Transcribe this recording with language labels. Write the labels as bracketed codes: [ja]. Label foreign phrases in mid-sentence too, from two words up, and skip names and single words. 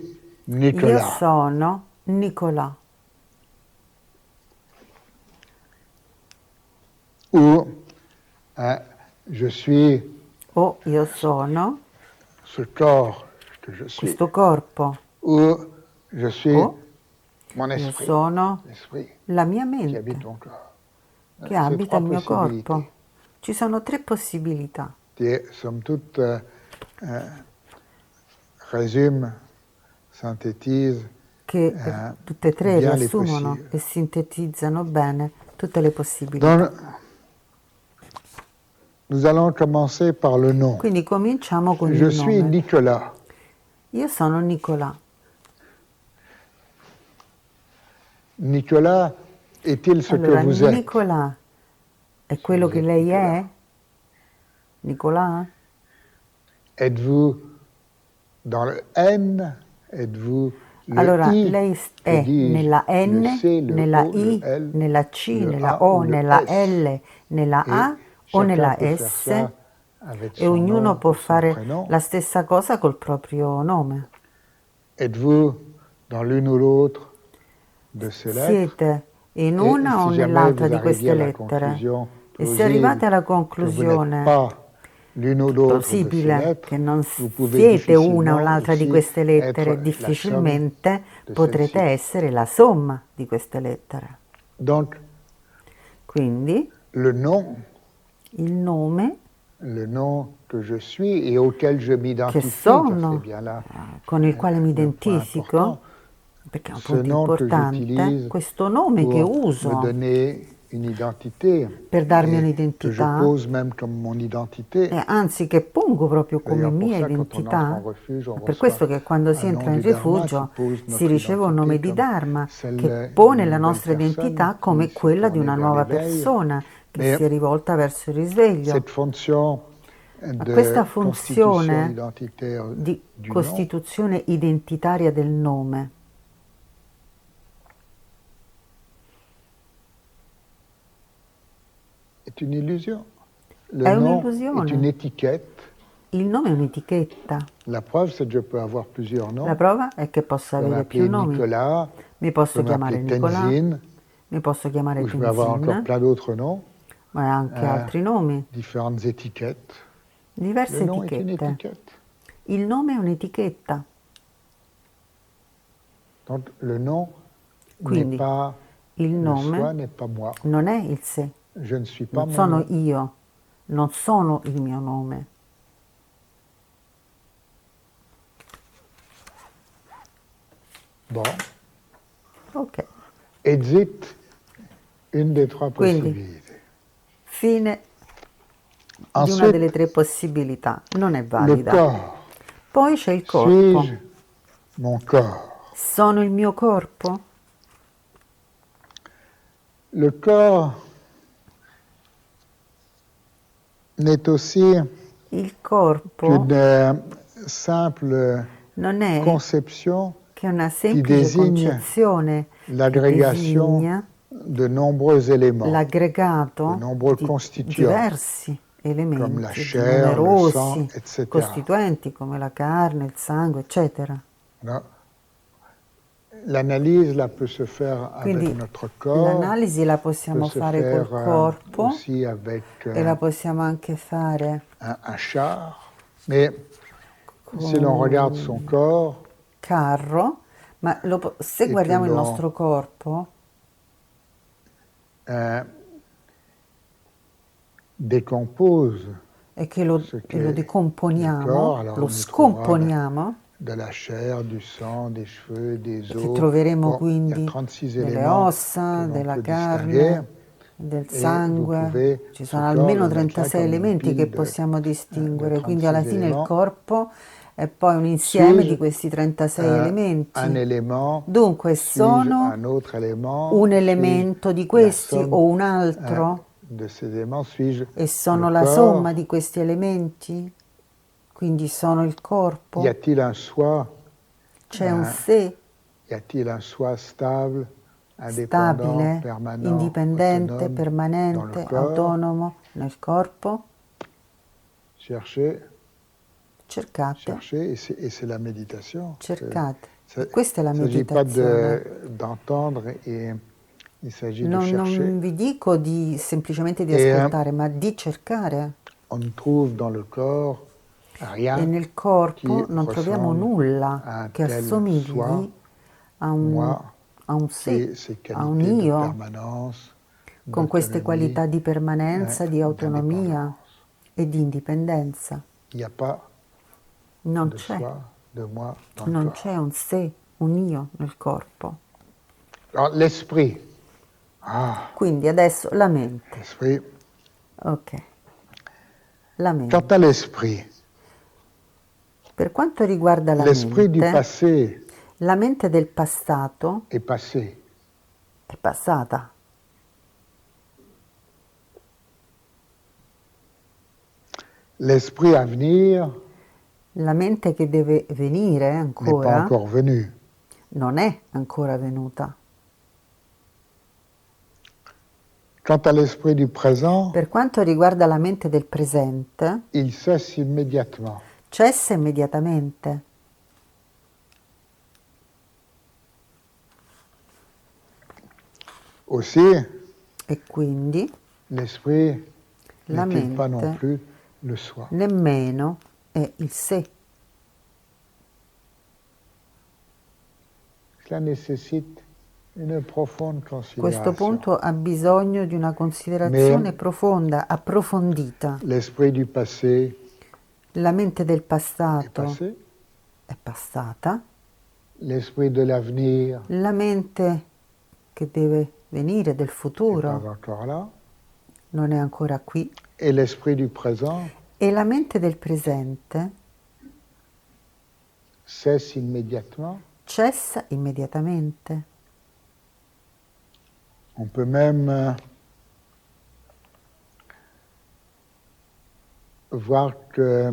[it] Io [fr] Nicolas. [it] sono Nicolà. [fr] Ou je suis [it] O io sono [fr] ce corps que je suis. [it] questo corpo. [fr] Ou je suis [it] O [fr] mon [it] io [fr] esprit. [it] sono [fr] L'esprit [it] la mia [fr] qui [it] mente [fr] habite ton corps. [it] che [fr] C'est [it] abita [fr] 3 [it] il mio [fr] possibilités. [it] corpo. Ci sono 3 possibilità [fr] Qui, somme toute, résument, synthétisent [it] che tutte e 3 [fr] bien les [it] riassumono [fr] possibles. [it] e sintetizzano bene tutte le possibilità. [fr] Donc, nous allons commencer par le nom. [it] Quindi cominciamo con [fr] Je [it] il [fr] suis [it] nome. [fr] Nicolas. [it] Io sono Nicolà. [fr] Nicolas est-il ce [it] Allora, [fr] que vous êtes? [it] Nicolà è quello [fr] vous [it] che [fr] êtes [it] lei [fr] Nicolas. [it] è? Nicolà? [fr] Êtes-vous dans le N? Êtes-vous le [it] Allora, [fr] I? [it] lei [fr] Que [it] è [fr] dis-je? [it] nella [fr] Le N, C, le [it] nella [fr] O, le I, L, [it] nella C, [fr] le [it] nella [fr] A [it] O, [fr] ou le [it] nella [fr] S? [it] L, nella [fr] Et [it] A o [fr] chacun [it] nella [fr] peut faire [it] S, [fr] ça avec [it] e [fr] son [it] ognuno [fr] nom [it] può [fr] ou son [it] fare [fr] prénom. [it] la stessa cosa col proprio nome. [fr] Êtes-vous dans l'une ou l'autre de ces lettres? [it] Siete in [fr] Et [it] una o [fr] si jamais [it] nell'altra [fr] vous [it] di [fr] arriviez [it] queste [fr] à la [it] lettere? [fr] conclusion [it] E se [fr] plausible [it] arrivate alla [fr] que vous n'êtes [it] conclusione [fr] pas l'une ou l'autre de ces [it] plausibile [fr] lettres, [it] che non [fr] vous pouvez [it] siete una o [fr] difficilement [it] l'altra di [fr] aussi [it] queste lettere, [fr] être la somme [it] difficilmente [fr] de [it] potrete [fr] celles-ci. [it] essere la somma di queste lettere. [fr] Donc, [it] Quindi [fr] le nom [it] il nome [fr] que je suis et auquel je [it] che [fr] m'identifie, car c'est [it] sono, [fr] bien là [it] con il quale mi [fr] le point [it] identifico, [fr] important, [it] perché è un [fr] ce [it] punto [fr] nom que [it] importante, [fr] j'utilise [it] questo nome che [fr] pour me [it] uso [fr] donner une identité [it] per darmi [fr] et que je [it] un'identità, [fr] pose même comme mon identité. [it] e anzi che pongo proprio come [fr] D'ailleurs, pour [it] mia [fr] ça, quand on entre en [it] identità. [fr] refuge, on [it] È per [fr] reçoit [it] questo che quando si [fr] un nom [it] entra in [fr] du Dharma qui [it] rifugio [fr] pose [it] si [fr] notre [it] riceve un nome [fr] identité [it] di [fr] comme [it] Dharma che [fr] celle [it] pone [fr] d'une [it] la [fr] nouvelle [it] nostra [fr] personne [it] identità [fr] qui [it] come [fr] s'est [it] quella di [fr] tournée [it] una [fr] vers [it] nuova [fr] l'éveil. [it] persona che [fr] Mais [it] si è rivolta verso il risveglio. [fr] cette fonction [it] Ma questa [fr] de constitution [it] funzione [fr] identitaire [it] di [fr] du nom [it] costituzione identitaria del nome [fr] est une illusion. Le [it] è [fr] nom est [it] un'illusione. [fr] une étiquette. [it] Il nome è un'etichetta. [fr] La preuve, c'est que je peux avoir plusieurs [it] La [fr] noms. [it] prova è che posso [fr] Je peux [it] avere più [fr] m'appeler [it] nomi. [fr] Nicolas, [it] Mi [fr] je [it] posso [fr] peux [it] chiamare [fr] m'appeler [it] Nicolà, [fr] Tenzin, [it] mi posso chiamare [fr] ou je peux avoir encore [it] Tenzin, [fr] plein d'autres noms, [it] ma anche altri nomi, [fr] différentes étiquettes. [it] diverse [fr] Le nom est une [it] etichette. [fr] étiquette. [it] Il nome è un'etichetta. [fr] Donc le nom [it] Quindi [fr] n'est pas [it] il [fr] le soi, [it] nome [fr] n'est pas moi. [it] non è il sé, [fr] Je ne suis pas [it] non [fr] mon [it] sono [fr] nom. [it] io, non sono il mio nome. [fr] Bon. [it] Ok. [fr] exit une des trois [it] Quindi, [fr] possibilités. [it] fine di una [fr] Ensuite, [it] delle tre possibilità, non è [fr] le [it] valida. [fr] corps. [it] Poi c'è il corpo. [fr] Suis-je mon corps? [it] Sono il mio corpo? [fr] Le corps n'est aussi [it] Il corpo [fr] qu'une simple [it] non è [fr] conception [it] che una [fr] qui [it] semplice [fr] désigne [it] concezione che [fr] l'agrégation [it] designa [fr] de nombreux éléments, de [it] l'aggregato [fr] nombreux [it] di [fr] constituants, [it] diversi [fr] comme la [it] elementi, di [fr] chair, le sang, [it] numerosi [fr] etc. [it] costituenti come la carne, il sangue, eccetera. No? [fr] L'analyse là, peut se faire avec [it] Quindi [fr] notre corps, [it] l'analisi la [fr] peut [it] possiamo [fr] se [it] fare [fr] faire [it] col corpo [fr] aussi avec [it] e la possiamo anche fare [fr] un char, mais si l'on regarde son corps, [it] carro, ma se E guardiamo che il lo- nostro corpo, [fr] décompose [it] e che lo [fr] ce qu'est le [it] decomponiamo, [fr] corps, alors [it] lo [fr] on y trouvera [it] scomponiamo, [fr] de la chair, du sang, des cheveux, des [it] che [fr] os. [it] troveremo [fr] Bon, il y a [it] quindi [fr] 36 [it] delle [fr] éléments [it] ossa, [fr] que l'on [it] della [fr] peut [it] carne, [fr] distinguer. [it] del [fr] Et vous [it] sangue. [fr] pouvez [it] Ci [fr] ce [it] sono [fr] corps [it] almeno [fr] le mettre [it] 36 [fr] comme une [it] elementi che [fr] pile [it] possiamo [fr] de [it] distinguere, quindi alla [fr] 36 [it] fine il [fr] éléments. [it] corpo è poi un insieme di [fr] Suis-je [it] questi 36 [fr] un [it] elementi. [fr] élément? [it] Dunque [fr] Suis-je [it] sono [fr] un autre élément? [it] un [fr] Suis-je [it] elemento di [fr] la [it] questi [fr] somme [it] o un altro? [fr] de ces éléments? Suis-je [it] E sono [fr] le [it] la [fr] corps? [it] somma di questi elementi? Quindi sono il corpo? [fr] Y a-t-il un soi? [it] C'è un sé [fr] Y a-t-il un soi stable, indépendant, [it] stabile, [fr] permanent, [it] indipendente, [fr] autonome dans le [it] permanente, [fr] corps? [it] autonomo nel corpo? [fr] Cherchez, [it] Cercate, [fr] cherchez, et c'est la méditation. [it] cercate. [fr] Ça- [it] E questa è la [fr] Il ne s'agit pas [it] meditazione. [fr] d'entendre, il s'agit de [it] Non [fr] chercher. [it] vi dico semplicemente di E, ascoltare, ma di cercare. [fr] On ne trouve dans le corps [it] E [fr] rien [it] nel corpo [fr] qui [it] non troviamo [fr] ressemble à [it] nulla [fr] un [it] che [fr] tel [it] assomigli [fr] soi, [it] a [fr] moi, [it] un sé, [fr] ces [it] a un [fr] qualités de [it] io, [fr] permanence, [it] con queste [fr] d'autonomie, [it] qualità di permanenza, di autonomia [fr] d'indépendance. [it] e di indipendenza. [fr] Il n'y a pas [it] Non [fr] de [it] c'è, [fr] soi, de moi dans le [it] non [fr] corps. [it] c'è un sé, un io nel corpo. [fr] Alors, l'esprit. [it] Quindi adesso la mente. [fr] L'esprit. [it] Ok, la [fr] Quant [it] mente. [fr] à l'esprit, [it] Per quanto riguarda [fr] l'esprit du passé [it] la mente del passato [fr] est passé. [it] è passata. [fr] L'esprit à venir [it] La mente che deve venire [fr] n'est pas [it] ancora [fr] encore venu. [it] non è ancora venuta. [fr] Quant à l'esprit du présent, [it] Per quanto riguarda la mente del presente, [fr] il cesse immédiatement. [it] cessa immediatamente. [fr] Aussi, [it] E quindi [fr] l'esprit [it] la [fr] n'est-il pas non [it] mente [fr] plus le soi. [it] nemmeno è il sé. [fr] Cela nécessite une profonde [it] Questo [fr] considération. [it] punto ha bisogno di una considerazione profonda, approfondita. [fr] L'esprit du passé [it] La mente del [fr] est [it] passato [fr] passé. [it] è passata, [fr] L'esprit de l'avenir [it] la mente che deve venire del [fr] n'est pas [it] futuro [fr] encore là. [it] non è ancora qui [fr] Et l'esprit du présent [it] e la mente del presente [fr] cesse immédiatement. [it] cessa immediatamente. [fr] On peut même voir que,